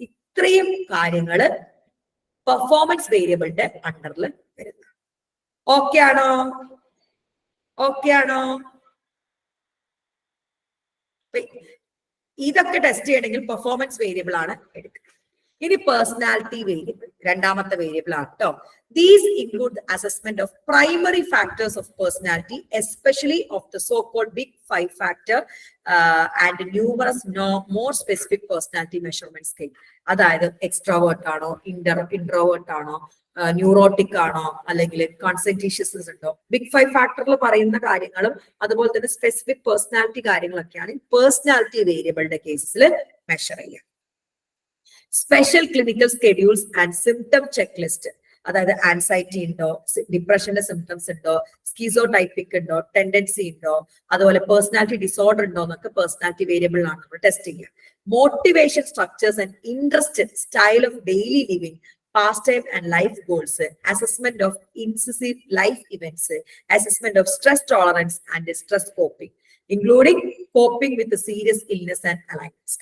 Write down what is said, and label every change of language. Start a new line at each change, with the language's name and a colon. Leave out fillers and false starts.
Malayalam: ഇത്രയും കാര്യങ്ങള് പെർഫോമൻസ് വേരിയബിളിന്റെ അണ്ടറിൽ വരുന്നത്. ഓക്കെ ആണോ? ഓക്കെ ആണോ? ഇതൊക്കെ ടെസ്റ്റ് ചെയ്യണമെങ്കിൽ പെർഫോമൻസ് വേരിയബിൾ ആണ് എടുക്കുക. ഇനി പേഴ്സണാലിറ്റി വേരിയബിൾ രണ്ടാമത്തെ വേരിയബിൾ ആണ് കേട്ടോ.
English: These include the assessment of primary factors of personality, especially of the so-called big five factor and numerous more specific personality measurement scale.
Malayalam: അതായത് എക്സ്ട്രോവേർട്ട് ആണോ, ഇൻട്രോവേർട്ട് ആണോ, ന്യൂറോട്ടിക് ആണോ, അല്ലെങ്കിൽ കോൺസെൻട്രേഷ്യസ് ഉണ്ടോ, ബിഗ് ഫൈവ് ഫാക്ടറിൽ പറയുന്ന കാര്യങ്ങളും അതുപോലെ തന്നെ സ്പെസിഫിക് പേഴ്സണാലിറ്റി കാര്യങ്ങളൊക്കെയാണ് പേഴ്സണാലിറ്റി വേരിയബിളിന്റെ കേസിൽ മെഷർ ചെയ്യുക.
English: special clinical schedules and symptom check list,
Malayalam: അതായത് ആൻസൈറ്റി ഉണ്ടോ, ഡിപ്രഷന്റെ സിംറ്റംസ് ഉണ്ടോ, സ്കീസോടൈപ്പിക് ഉണ്ടോ, ടെൻഡൻസി ഉണ്ടോ, അതുപോലെ പേഴ്സണാലിറ്റി ഡിസോർഡർ ഉണ്ടോ എന്നൊക്കെ പേഴ്സണാലിറ്റി വേരിയബിൾ ആണ് നമ്മൾ ടെസ്റ്റ് ചെയ്യുക.
English: Motivation structures and interest, style of daily living, past time and life goals, assessment of incisive life events, assessment of stress tolerance and stress coping, including coping with the serious illness and alignments.